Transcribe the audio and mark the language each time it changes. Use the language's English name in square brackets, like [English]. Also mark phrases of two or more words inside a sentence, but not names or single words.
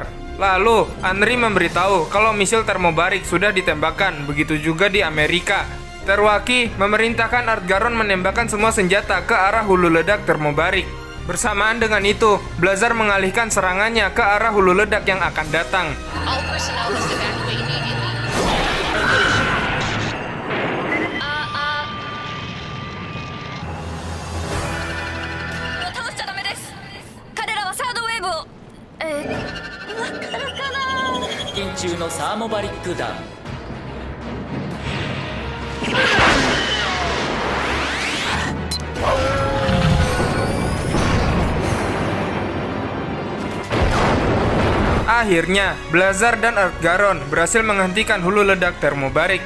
[Indonesian] Lalu, Anri memberitahu kalau misil termobarik sudah ditembakkan, begitu juga di Amerika. Terwaki memerintahkan Ardgaron menembakkan semua senjata ke arah hulu ledak termobarik. Bersamaan dengan itu, Blazar mengalihkan serangannya ke arah hulu ledak yang akan datang. [English] All personnel must evacuate immediately. [Japanese] 倒しちゃダメです。彼らはサードウェーブをわかるかな。接近中のサーモバリック弾 [Indonesian] Akhirnya, Blazar dan Ardgaron berhasil menghentikan hulu ledak termobarik.